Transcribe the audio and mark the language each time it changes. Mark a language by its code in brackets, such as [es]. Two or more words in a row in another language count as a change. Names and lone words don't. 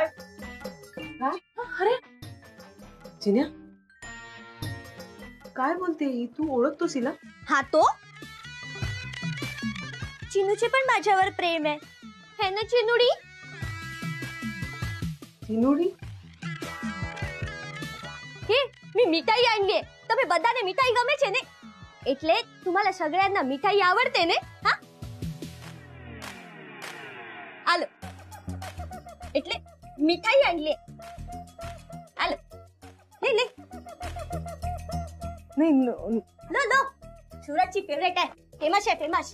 [mr] अरे चिन्या, काय बोलते ही? तू ओळखतोस हिला? हा तो चिनूचे पण माझ्यावर प्रेम आहे, है ना चिनुडी? चिनुडी? हे मी मिठाई आणलीये, [gu] તમે બધાને મિઠાઈ ગમે છે ને? [mr] એટલે तुम्हाला सगळ्यांना मिठाई आवडते ने? हा, आलो. એટલે मिठाई आणलीये. आलो, ले ले. नाही लो लो, सूरजची फेवरेट आहे, फेमस आहे फेमस.